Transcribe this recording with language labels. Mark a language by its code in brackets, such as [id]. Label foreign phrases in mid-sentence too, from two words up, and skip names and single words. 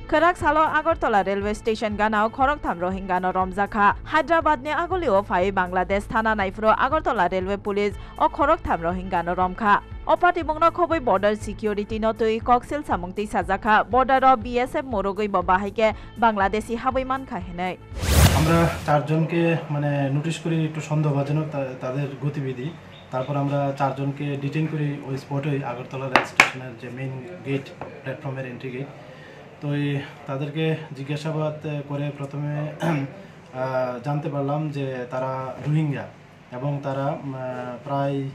[trp] Sak salo Agartala [en] railway station [trp] ganao Khoroktham Rohingya no Romjakha Hyderabad ni agulio phai Bangladesh thana naifro Agartala [en] railway police [trp] o Khoroktham Rohingya no Romkha Opati mungno khoboi [en] border security [trp] no tui koksil samungti sajakha border o BSF morogoi babahaike Bangladeshi haboi mankha henai [bn] আমরা চারজনকে মানে নোটিশ করি একটু সন্দেহভাজনক তাদের গতিবিধি তারপর আমরা চারজনকে ডিটেইন করি ওই স্পটে আগরতলা রেল স্টেশনের যে [en] main gate [bn] প্ল্যাটফর্মের [en] entry gate [bn] তো তাদেরকে জিজ্ঞাসাবাদ করে প্রথমে জানতে পারলাম যে তারা রোহিঙ্গা এবং তারা প্রায়